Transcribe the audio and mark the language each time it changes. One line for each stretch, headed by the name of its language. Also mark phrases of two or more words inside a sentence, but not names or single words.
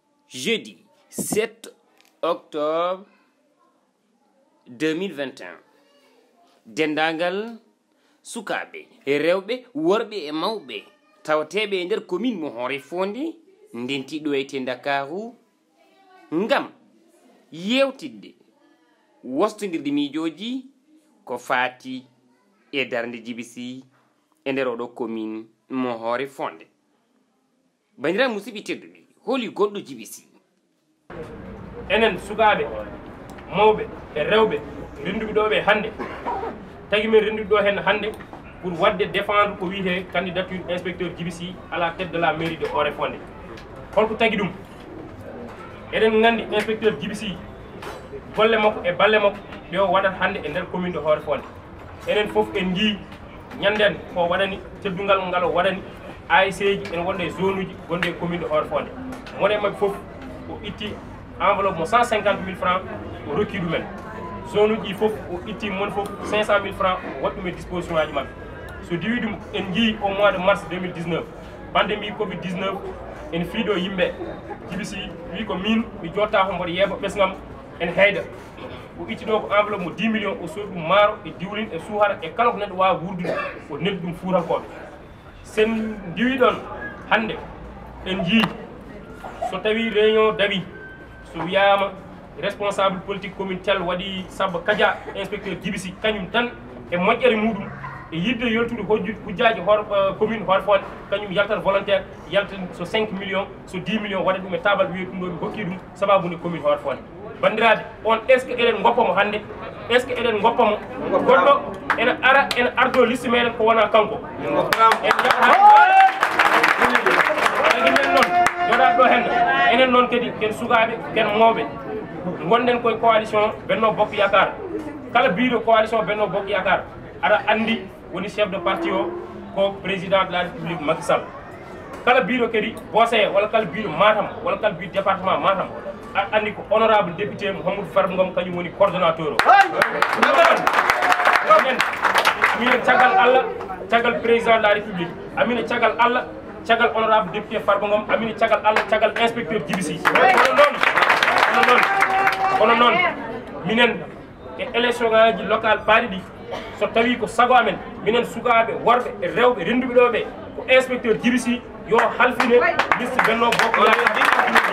Fula: Jeudi 7 octobre 2021 dendagal sukaɓe e rewɓe worɓe e mawɓe tawateɓe e nder commune mo Hoore Fonde ndenti ɗo e Dakaru ngam yewtidde wostodirde miijoji ko faati e darde Djiby Sy e nder oɗo commune mo Hoore Fonde. Bandiraɓe musidɓe tedduɓe, holi goɗɗo Djiby Sy? Enen sukaɓe mawɓe e rewɓe renduɓe ɗo ɓe hande tagi men renduɓe ɗo hen hande pour wadde défendre ko wiyete
French: candidature inspecteur
Fula: Djiby Sy
French: à la tête de la mairie de Hoore Fonde.
Fula: Holko tagi ɗum? Eɗen gandi inspecteur Djiby Sy golle makko e balle makko ɗe o waɗat hande e nder
French: commune de Hoore Fonde.
Fula: Enen foof en jii ñanden ko waɗani teddungal ngal o waɗani ASC ji en wonde e zone uji gonɗe e commune de Hoore Fonde. Mone mabɓe foof o itti enveloppe mo 150 000 francs o rokki ɗumen. Zone uji foof o itti mon foof 500 000 francs waɗi ɗum e disposition aji mabɓe. So diwi ɗum en jii
French: au mois de mars
Fula: 2019 pandémie covid 19 en fiiɗo yimɓe. Djiby Sy wi ko min mi jotta ko mboɗo yeeɓa ɓesgam en heyda. O itti ɗo ko enveloppe mo 10 millions o soodi ɗum maaro e diwlin e suhara e kala ko neɗɗo wawa wurdude o neddi ɗum fuurankoɓe. Sen diwi ɗon hande en jii so tawi réunion dawi so wiyama
French: responsable politique
Fula: commune tel waɗi Samba Kadia inspecteur Djiby Sy kañum tan e moƴƴere muɗum e yidde yoltude hujjaji commune Hoore Fonde kañum yaltat volontaire yaltat so 5 millions so 10 millions waɗa ɗum e tabal wiye ɗum ɗo mi hokki ɗum sababude commune Hoore Fonde. Bandiraɓe on
French: est ce que
Fula: eɗen goppamo hande
French: est ce que
Fula: eɗen goppamo goɗɗo ene ara ene ardo liste meɗen ko wona kanko en tagi men noon joɗat ɗo henna enen noon kadi ken sukaɓe ken mawɓe gonɗen koye coalition Benno Bokk Yakar. Kala biiɗo coalition Benno Bokk Yakar aɗa andi woni
French: chef de parti
Fula: o ko
French: président de la république
Fula: Macky Sall. Kala biiɗo kadi Bossé walla kala biiɗo Matam walla kala biiɗo département Matam aɗa andi ko
French: honorable député
Fula: Mouhamadou Farba Ngom kañum woni coordonnateur o. Amina caggal Allah caggal
French: président de la république,
Fula: amina caggal Allah caggal
French: honorable député
Fula: Farba Ngom, amina caggal Allah caggal inspecteur Djiby Sy. Kono noon minen e élection ngaji local paari ɗi so tawi ko sago amen minen sukaɓe worɓe e rewɓe renduɓe ɗo ɓe ko inspecteur Djiby Sy yo halfine liste Benno Bokk Yakar.